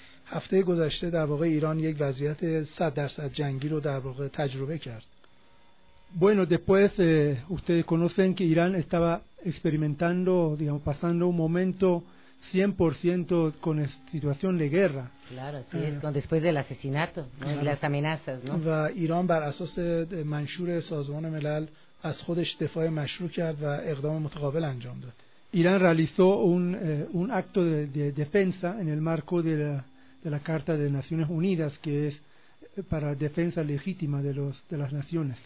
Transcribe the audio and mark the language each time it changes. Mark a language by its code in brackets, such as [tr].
[fa] هفته گذشته در واقع ایران یک وضعیت 100% جنگی رو در واقع تجربه کرد. [es] Bueno, después ustedes conocen que Irán estaba experimentando, digamos, pasando un momento 100% con situación de guerra. Claro, sí, después del asesinato, ¿no? Y las amenazas, ¿no? [fa] و ایران بر اساس منشور سازمان ملل از خودش دفاع مشروع کرد و اقدام متقابل انجام داد. [es] ایران realizó un acto de defensa en el marco de la Carta de Naciones Unidas que es para defensa legítima de las naciones.